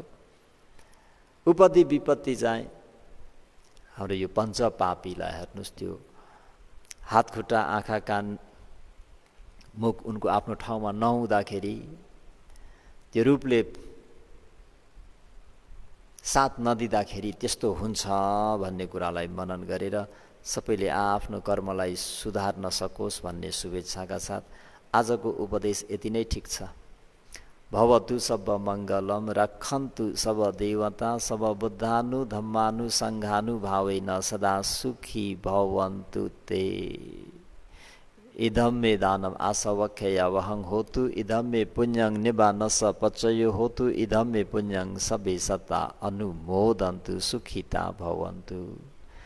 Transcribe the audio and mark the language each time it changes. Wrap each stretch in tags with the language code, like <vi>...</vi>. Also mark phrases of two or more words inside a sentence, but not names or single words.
<ne>उपदि विपत्ति चाहिँ हाम्रो यो पञ्चपापीलाई हेर्नुहोस्, त्यो हात खुट्टा आँखा कान मुख उनको आफ्नो ठाउँमा नहुँदाखेरि त्यो रूपले साथ नदिँदाखेरि त्यस्तो हुन्छ भन्ने कुरालाई मनन गरेर सबैले आफ्नो कर्मलाई सुधार्न सकोस् भन्ने शुभेच्छाका साथ आजको उपदेश यति नै ठिक छ।</ne> <pi>भवतु सब मङ्गलम रक्षन्तु सब देवता सब बुद्धानु धम्मानु सङ्घानु भावेन सदा सुखी भवन्तु ते। इदम मे दानम आसवख्या वहं होतु इदम मे पुण्यं निबानस पचयो होतु इदम मे पुण्यं सबे सत्ता अनुमोदन्तु सुखिता भवन्तु।</pi>